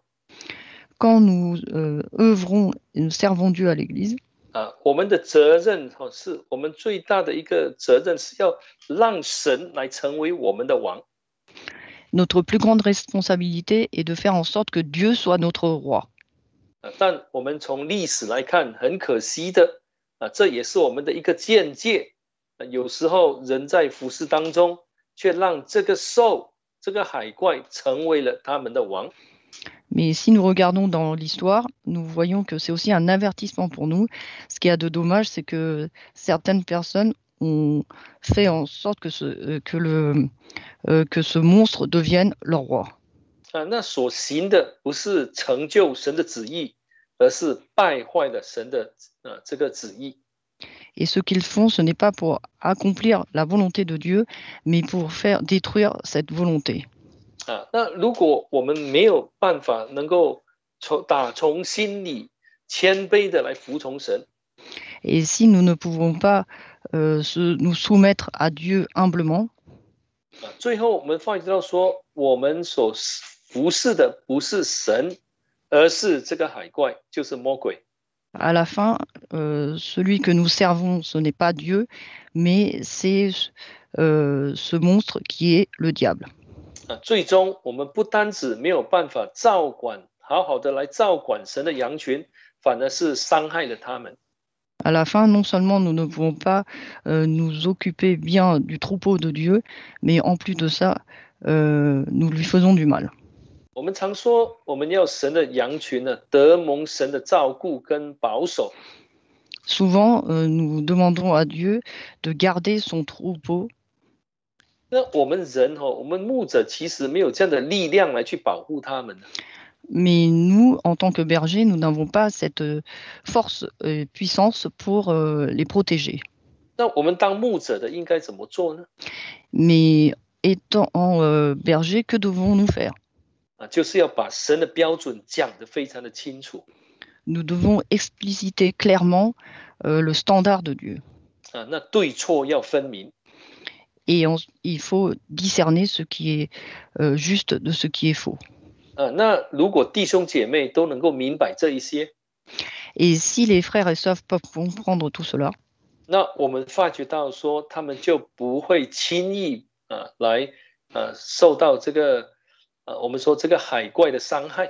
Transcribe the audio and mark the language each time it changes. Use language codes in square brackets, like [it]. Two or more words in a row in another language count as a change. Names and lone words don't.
[fr] Quand nous œuvrons et nous servons Dieu à l'Église, [zh] 我们的责任是我们最大的一个责任是要让神来成为我们的王。 [fr] notre plus grande responsabilité est de faire en sorte que Dieu soit notre roi. [zh] 但我们从历史来看，很可惜的这也是我们的一个见解。有时候人在服侍当中，却让这个兽、这个海怪成为了他们的王。 [fr] Mais si nous regardons dans l'histoire, nous voyons que c'est aussi un avertissement pour nous. Ce qu'il y a de dommage, c'est que certaines personnes ont fait en sorte que ce monstre devienne leur roi. [zh] 那所行的不是成就神的旨意，而是败坏了神的这个旨意。 [fr] Et ce qu'ils font, ce n'est pas pour accomplir la volonté de Dieu, mais pour faire détruire cette volonté. [zh] 那如果我们没有办法能够打从心里谦卑的来服从神， [fr] Et si nous ne pouvons pas nous soumettre à Dieu humblement, [zh] 最后我们发觉到说，我们所服侍的不是神，而是这个海怪，就是魔鬼。 [fr] à la fin, celui que nous servons, ce n'est pas Dieu, mais c'est ce monstre qui est le diable. [zh] 最终我们不单止没有办法好好的来照管神的羊群，反而是伤害了他们。 [fr] À la fin, non seulement nous ne pouvons pas nous occuper bien du troupeau de Dieu, mais en plus de ça, nous lui faisons du mal. [zh] 我们常说，我们要神的羊群得蒙神的照顾跟保守。 [fr] Souvent, nous demandons à Dieu de garder son troupeau. [zh] 那我们人我们牧者其实没有这样的力量来去保护他们。 [fr] Mais nous, en tant que bergers, nous n'avons pas cette force, puissance pour les protéger. [zh] 那我们当牧者的应该怎么做呢？ [fr] Mais étant berger, que devons-nous faire? [zh] 就是要把神的标准讲得非常的清楚。 [fr] Nous devons expliciter clairement le standard de Dieu. [zh] 那对错要分明。 [fr] Et il faut discerner ce qui est juste de ce qui est faux. [zh] 那如果弟兄姐妹都能够明白这一些， [fr] Et si les frères et sœurs peuvent comprendre tout cela, [zh] 那我们发觉到说，他们就不会轻易来受到这个我们说这个海怪的伤害。